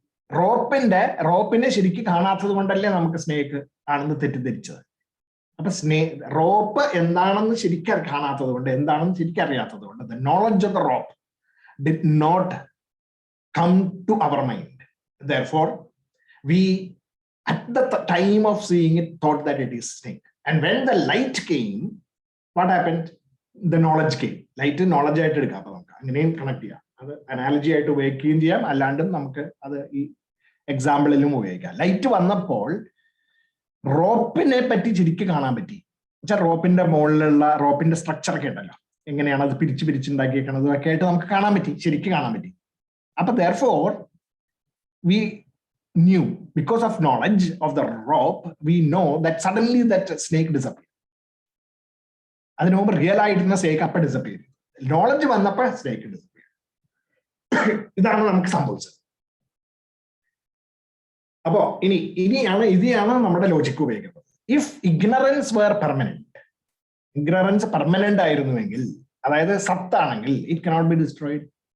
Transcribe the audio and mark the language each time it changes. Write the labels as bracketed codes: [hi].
[ml] റോപ്പിനെ ശരിക്കും കാണാത്തത് കൊണ്ടല്ലേ നമുക്ക് സ്നേക്ക് ആണെന്ന് തെറ്റിദ്ധരിച്ചത്. അപ്പൊ റോപ്പ് എന്താണെന്ന് ശരിക്കും കാണാത്തത് കൊണ്ട്, എന്താണെന്ന് ശരിക്കും അറിയാത്തത് കൊണ്ട്, [en] The knowledge of the rope did not come to our mind. Therefore, we at the time of seeing it thought that it is snake. And when the light came, what happened? The knowledge came. [ml] Light knowledge ആയിട്ട് എടുക്കാം. അപ്പൊ നമുക്ക് അങ്ങനെയും connect ചെയ്യാം. അത് analogy ആയിട്ട് ഉപയോഗിക്കുകയും ചെയ്യാം, അല്ലാണ്ടും നമുക്ക് അത് ഈ എക്സാമ്പിളിലും ഉപയോഗിക്കാം. ലൈറ്റ് വന്നപ്പോൾ റോപ്പിനെ പറ്റി ശരിക്കും കാണാൻ പറ്റി. വെച്ചാൽ റോപ്പിന്റെ മുകളിലുള്ള റോപ്പിന്റെ സ്ട്രക്ചർ ഒക്കെ ഉണ്ടല്ലോ, എങ്ങനെയാണ് അത് പിരിച്ചുണ്ടാക്കിയേക്കണത് ഒക്കെ ആയിട്ട് നമുക്ക് കാണാൻ പറ്റി, ശരിക്കും കാണാൻ പറ്റി. അപ്പൊ [en] therefore we knew, because of knowledge of the rope, we know that suddenly that snake disappeared. [ml] അതിനു മുമ്പ് റിയൽ ആയിട്ടുള്ള സ്നേക്ക് അപ്പൊ ഡിസപ്പിയർ. നോളജ് വന്നപ്പോൾ സ്നേക്ക് ഡിസപ്പിയർ. ഇതാണ് നമുക്ക് സംഭവിച്ചത്. അപ്പോ ഇനിയാണ് നമ്മുടെ ലോജിക്ക് ഉപയോഗിക്കുന്നത്. [en] if ignorance were permanent, [ml] ignorance permanent ആയിരുന്നുവെങ്കിൽ, അതായത് സത്താണെങ്കിൽ, [en] It cannot be destroyed.